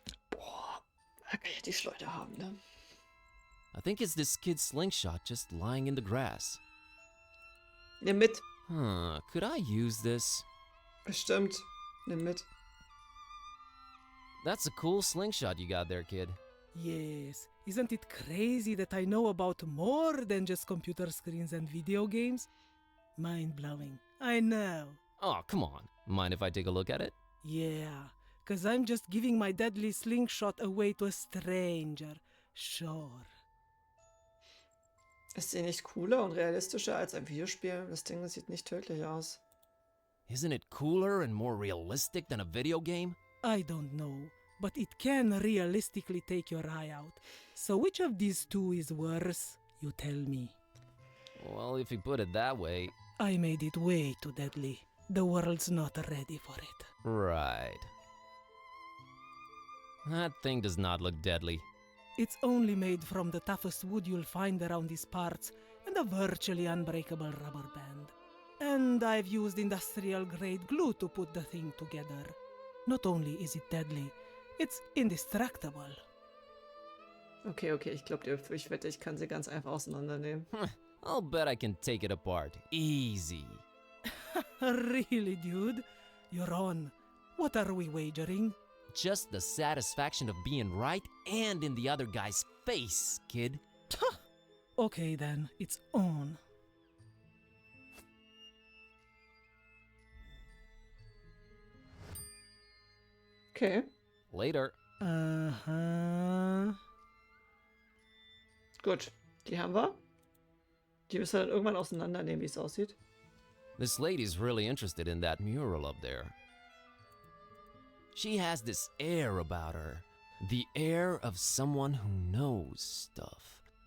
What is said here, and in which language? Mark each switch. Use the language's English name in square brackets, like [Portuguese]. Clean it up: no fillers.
[German] Boah, da kann ich die Leute haben, ne? [English] I think it's this kid's slingshot just lying in the grass. [German] Nimm mit. [English] Could I use this? [German] Bestimmt. Nimm mit. [English] That's a cool slingshot you got there, kid. Yes. Isn't it crazy that I know about more than just computer screens and video games? Mind-blowing. I know. Oh, come on. Mind if I take a look at it? Yeah, 'cause I'm just giving my deadly slingshot away to a stranger. Sure. [German] Ist sie nicht cooler und realistischer als ein Videospiel? Das Ding sieht nicht tödlich aus. [English] Isn't it cooler and more realistic than a video game? I don't know, but it can realistically take your eye out. So which of these two is worse? You tell me. Well, if you put it that way. I made it way too deadly. The world's not ready for it. Right. That thing does not look deadly. It's only made from the toughest wood you'll find around these parts and a virtually unbreakable rubber band. And I've used industrial-grade glue to put the thing together. Not only is it deadly, it's indestructible. [German] Okay, ich glaube, ich wette, ich kann sie ganz einfach auseinandernehmen. [English] I'll bet I can take it apart. Easy. Really, dude? You're on. What are we wagering? Just the satisfaction of being right and in the other guy's face, kid. Okay then, it's on. Okay. Later. Uh-huh. [German] Gut. Die haben wir. Die müssen dann irgendwann auseinandernehmen, wie es aussieht. [English] This lady's really interested in that mural up there. She has this air about her. The air of someone who knows stuff.